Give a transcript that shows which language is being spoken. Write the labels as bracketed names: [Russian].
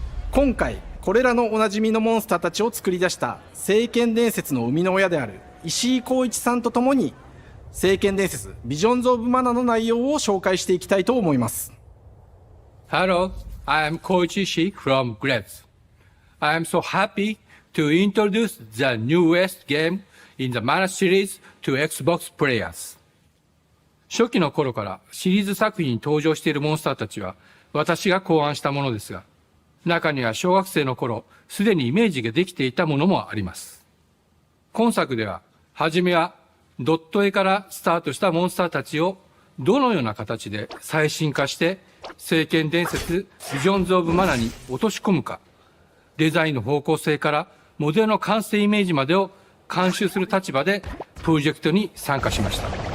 [Japanese] 今回これらのおなじみのモンスターたちを作り出した聖剣伝説の生みの親である石井浩一さんとともに聖剣伝説ビジョンズ・オブ・マナの内容を紹介していきたいと思います。 [English] Hello, I am Koichi Ishii from Grevs. I am so happy to introduce the newest game in the Mana series to Xbox players. [Japanese] 初期の頃からシリーズ作品に登場しているモンスターたちは私が考案したものですが、中には小学生の頃すでにイメージができていたものもあります。今作では初めはドット絵からスタートしたモンスターたちをどのような形で最新化して聖剣伝説ビジョンズ・オブ・マナに落とし込むか、デザインの方向性からモデルの完成イメージまでを監修する立場でプロジェクトに参加しました。